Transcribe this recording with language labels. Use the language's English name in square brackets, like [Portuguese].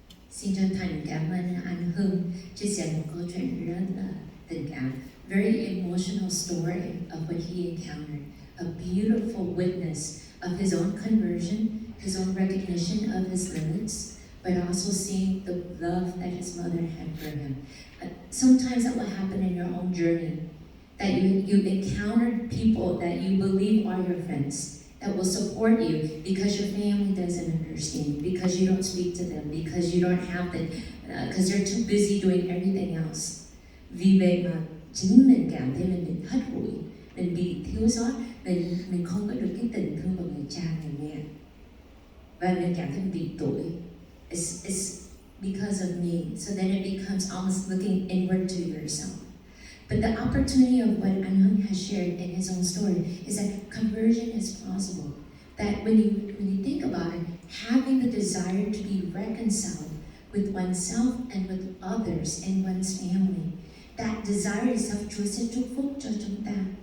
[Vietnamese] Xin chân thành cảm ơn anh Hưng chia sẻ một câu chuyện rất là tình cảm. [English] Very emotional story of what he encountered. A beautiful witness of his own conversion, his own recognition of his limits, but also seeing the love that his mother had for him. Sometimes that will happen in your own journey, that you encounter people that you believe are your friends, that will support you because your family doesn't understand, because you don't speak to them, because you don't have the, because they're too busy doing everything else. [Vietnamese] Vì vậy mà chính mình cảm thấy mình bị hắt hủi, mình bị thiếu sót, mình không có được cái tình thương của người cha người mẹ, và mình cảm thấy mình bị tội. [English] It's because of me, so then it becomes almost looking inward to yourself. But the opportunity of what Anh Hưng has shared in his own story is that conversion is possible. That when you think about it, having the desire to be reconciled with oneself and with others in one's family, that desire itself, [Vietnamese] Chúa sẽ chúc phúc cho chúng ta.